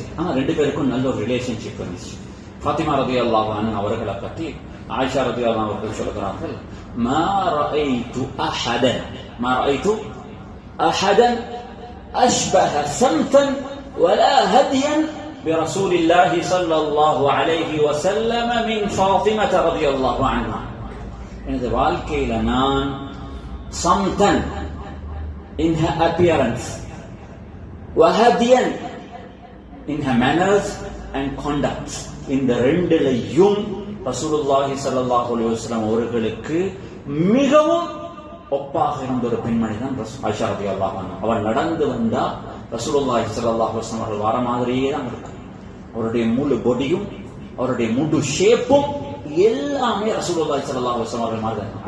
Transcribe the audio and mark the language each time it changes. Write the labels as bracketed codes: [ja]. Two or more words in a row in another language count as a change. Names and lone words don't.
[ta] ஆனா ரெண்டு பேருக்கும் நல்ல ஒரு ரிலேஷன்ஷிப் இருந்துச்சு. [ar] ஃபாத்திமா رضي الله عنها [ta] அவர்களை பற்றி ஆயிஷா [ar] رضي الله عنها [ta] அவர்கள் சொல்கிறார்கள், [ar] ما رأيت أحدا أشبه سمتا ولا هديا برسول الله صلى الله عليه وسلم من فاطمة رضي الله عنها. [ta] எனது வாழ்க்கையில நான் சம்தன் [en] in her appearance, [ta] வஹதியன் [en] in her manners and conduct, [ta] இந்த ரெண்டிலையும் [ar] رسول الله صلى الله عليه وسلم [ta] அவர்களுக்கு மிகவும் ஒப்பாக இருந்த ஒரு பெண்மணி தான் ஆயிஷா [ar] رضي الله عنها. [ta] அவள் நடந்து வந்தா [ar] رسول الله صلى الله عليه وسلم [ta] அவர்கள் வர மாதிரியே தான் இருக்கும். அவருடைய முழு பொடியும் அவருடைய முழு ஷேப்பும் எல்லாமே [ar] رسول الله صلى الله عليه وسلم [ta] அவர்கள் மாதிரி தான்.